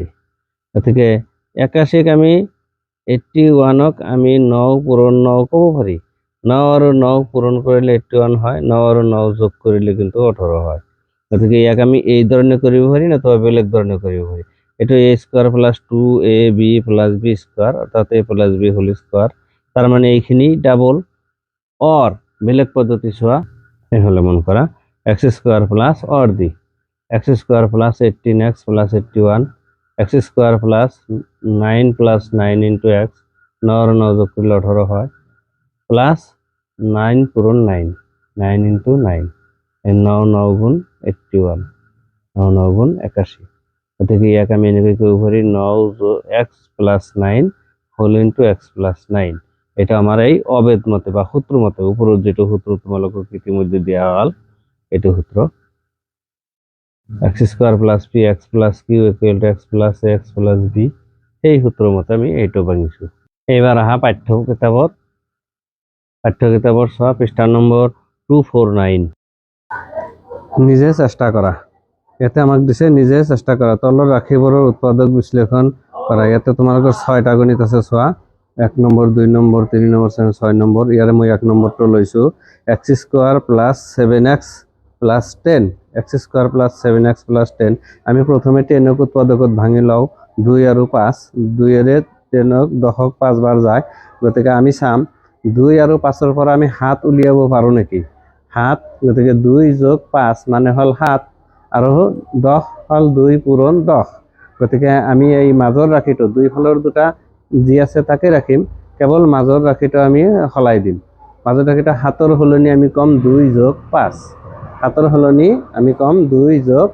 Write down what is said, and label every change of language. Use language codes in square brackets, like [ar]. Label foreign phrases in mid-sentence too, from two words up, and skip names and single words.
[as] গতিকে 81ক আমি 81ক আমি 9 পূরণ 9 ক'ব পাৰি। 9 আৰু 9 পূরণ কৰিলে 81 হয়, 9 আৰু 9 যোগ কৰিলে কিন্তু 18 হয়। গতিকে ইয়াক আমি এই ধৰণে কৰিব পাৰি না তো বেলেগ ধৰণে কৰিব পাৰি। [en] এইটো a square plus 2ab plus b square, অর্থাৎ a plus b whole square. [as] তার মানে এইখিনি ডাবল। অর বেলেগ পদ্ধতি চোৱা, এই হলে মন কৰা [en] x square plus [as] অর দি [en] x square plus 18x plus 81, x square plus 9 plus 9 into x, [bn] 9 আর 9 যোগ করলে 18 হয়, [as] প্লাস 9 পূরণ 9, [en] 9 into 9, [as] 9 9 গুণ 81, 9 9 গুণ 81। গতিকে ইয়াক আমি এনেকৈ কৰিব পাৰি [en] 9x plus 9 whole into x plus 9. [as] এটা আমার এই অবেদ মতে বা সূত্র মতে, উপরের যেটা সূত্র তোমালোকক ইতিমধ্যে দেওয়া হল এইটো সূত্র [en] x square plus p x plus q equal to x plus a x plus b, [as] এই সূত্র মতে আমি এইটো ভাঙিছোঁ। এইবাৰ আহা পাঠ্য কিতাপৰ চোৱা পৃষ্ঠা নম্বৰ 249। নিজে চেষ্টা কৰা। ইয়াতে আমাক দিছে নিজে চেষ্টা কৰা, তলৰ ৰাশিবোৰৰ উৎপাদক বিশ্লেষণ কৰা। ইয়াতে তোমালোকৰ 6টা গণিত আছে চোৱা, 1 নম্বৰ 2 নম্বৰ 3 নম্বৰ 6 নম্বৰ। ইয়াৰে মই 1 নম্বৰটো লৈছোঁ, [en] x square plus 7x plus 10, x square plus 7x plus 10. [as] আমি প্রথমে 10ক উৎপাদকত ভাঙি লওঁ, 2 আৰু 5, 2ৰে 10ক 10ক 5 বাৰ যায়। গতিকে আমি চাম 2 আৰু 5ৰ পৰা আমি 7 উলিয়াব পাৰোঁ নেকি। 7 গতিকে 2 যোগ 5 মানে হল 7 আৰু 10 হল 2 পূৰণ 10 গতিকে আমি এই মাজৰ ৰাশিটো দুই ফালৰ দুটা যি আছে তাকে ৰাখিম কেৱল মাজৰ ৰাশিটো আমি সলাই দিম মাজৰ ৰাশিটো 7ৰ সলনি আমি কম 2 যোগ 5 7ৰ সলনি আমি কম 2 যোগ